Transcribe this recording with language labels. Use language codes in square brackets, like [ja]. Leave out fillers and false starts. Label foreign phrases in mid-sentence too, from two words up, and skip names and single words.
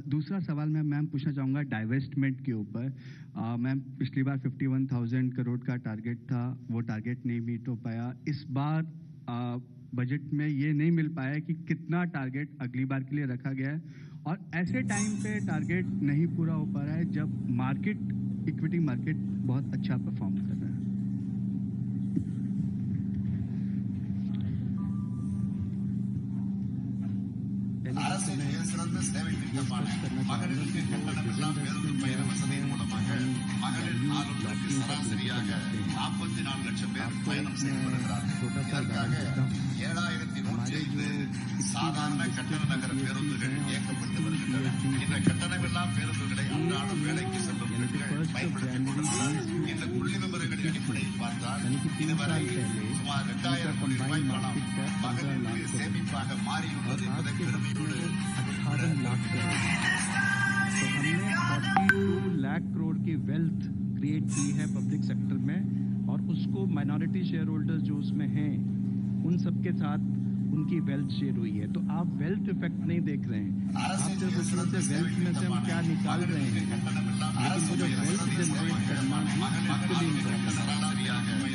[hi] दूसरा सवाल मैं मैम पूछना चाहूँगा डाइवेस्टमेंट के ऊपर. मैम, पिछली बार 51,000 करोड़ का टारगेट था, वो टारगेट नहीं मीट हो पाया. इस बार बजट में ये नहीं मिल पाया कि कितना टारगेट अगली बार के लिए रखा गया है, और ऐसे टाइम पे टारगेट नहीं पूरा हो पा रहा है जब मार्केट, [en] equity market [hi] बहुत अच्छा परफॉर्म कर रहा है. [ta] சிறந்த சேவை திட்டமான மகளிருக்கு கட்டணமில்லா பேருந்து பயண வசதியின் மூலமாக மகளிர் நாளொன்றுக்கு சராசரியாக 44 லட்சம் பேர் பயணம் செய்து வருகிறார்கள். இதற்காக 7,105 சாதாரண கட்டண நகர பேருந்துகள் இயக்கப்பட்டு வருகின்றன. இந்த கட்டணமில்லா பேருந்துகளை அன்றாடம் வேலைக்கு செல்லும் பெண்கள் பயன்படுத்திக் கொண்டுள்ளனர். இந்த புள்ளி விவரங்களின் அடிப்படையில் பார்த்தால் இதுவரை சுமார் 2,000 கோடி ரூபாய் பணம் மகளிருக்கு சேமிப்பாக மாறியுள்ளது என்பதை பெருமையோடு [hi] 18 लाख करोड़. तो हमने 42 लाख करोड़ की [en] wealth create [hi] की है [en] public sector [hi] में, और उसको [en] minority share holders [hi] जो उसमें हैं उन सबके साथ उनकी वेल्थ शेयर हुई है. तो आप [en] wealth effect [hi] नहीं देख रहे हैं, आप सिर्फ उसमें से वेल्थ में से हम क्या निकाल रहे हैं, लेकिन वो जो [en] wealth generate [hi] करना भी उसके लिए इम्पोर्टेंट है.